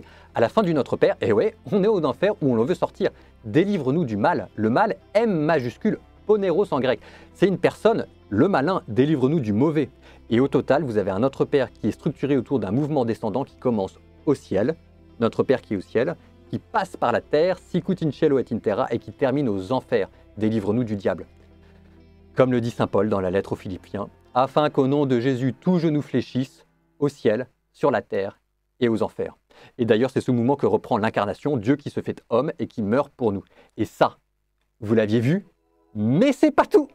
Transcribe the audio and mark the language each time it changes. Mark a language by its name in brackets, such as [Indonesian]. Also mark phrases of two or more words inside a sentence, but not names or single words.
[French] À la fin du Notre Père, et ouais, on est au enfer où on veut sortir. Délivre-nous du mal. Le mal, M majuscule, poneros en grec. C'est une personne, le malin, délivre-nous du mauvais. Et au total, vous avez un Notre Père qui est structuré autour d'un mouvement descendant qui commence au ciel, Notre Père qui est au ciel, qui passe par la terre, [Latin] sicut in cielo et in terra, [French] et qui termine aux enfers. Délivre-nous du diable. Comme le dit saint Paul dans la lettre aux Philippiens, afin qu'au nom de Jésus, tout genou fléchisse au ciel, sur la terre et aux enfers. Et d'ailleurs, c'est ce mouvement que reprend l'incarnation, Dieu qui se fait homme et qui meurt pour nous. Et ça, vous l'aviez vu, mais c'est pas tout.